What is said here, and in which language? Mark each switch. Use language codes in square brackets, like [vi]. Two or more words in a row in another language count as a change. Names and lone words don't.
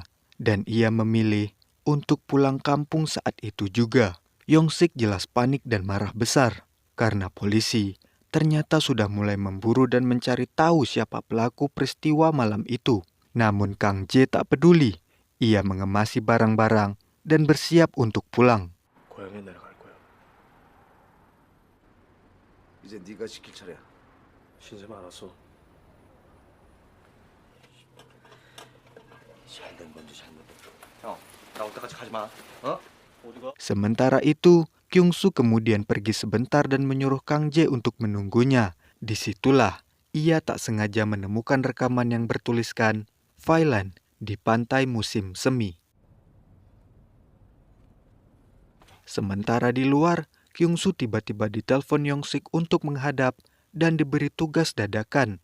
[id] Dan ia memilih untuk pulang kampung saat itu juga. Yong-sik jelas panik dan marah besar, karena polisi ternyata sudah mulai memburu dan mencari tahu siapa pelaku peristiwa malam itu. Namun Kang Jae tak peduli. Ia mengemasi barang-barang dan bersiap untuk pulang. [ko] 고향에 내려갈 거야. 이제 네가 시킬 차례야. 신세 많았어. 잘된 건지 잘못된 건지. 형, 나올 때까지 가지 마. 어? 어디가? [id] Sementara itu, Kyung-soo kemudian pergi sebentar dan menyuruh Kang Jae untuk menunggunya. Disitulah, ia tak sengaja menemukan rekaman yang bertuliskan Failan di pantai musim semi. Sementara di luar, Kyung-soo tiba-tiba ditelepon Yong-sik untuk menghadap dan diberi tugas dadakan.